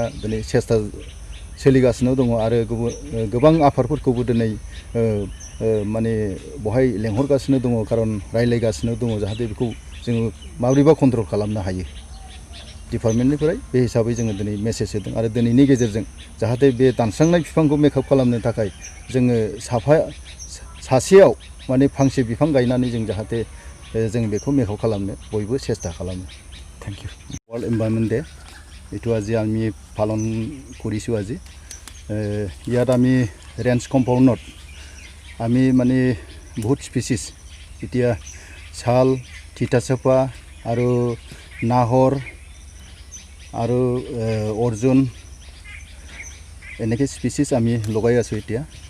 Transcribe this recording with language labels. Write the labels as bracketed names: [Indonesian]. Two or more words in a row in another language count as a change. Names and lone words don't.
[Bodo] दिनै सेस्था सोलिगासिनो दङ आरो गोबां आफादफोरखौबो दिनै माने बेवहाय लेंहरगासिनो दङ खारन रायलायगासिनो दङ जाहाथे बेखौ जोङो माबोरैबा कन्ट्रल खालामनो हायो डिपार्टमेन्टनिफ्राय बे हिसाबै जोङो दिनै मेसेज होदों आरो दिनैनि गेजेरजों जाहाथे बे दानस्रांनाय बिफांखौ मेकआप खालामनो थाखाय जोङो सासेयाव माने फांसे बिफां गायनानै जों जाहाथे जों बेखौ मेकआप खालामनो बयबो सेस्था खालामो [English] thank you [Assamese] वर्ल्ड एनवायरनमेंट डे এইটো আজি আমি পালন কৰিছোঁ আজি ইয়াত আমি [English] range compound [Assamese] আমি মানে বহুত স্পিচিছ এতিয়া শাল তিতাচাপা আৰু নাহৰ আৰু অৰ্জুন এনেকৈ স্পিচিছ আমি লগাই আছোঁ এতিয়া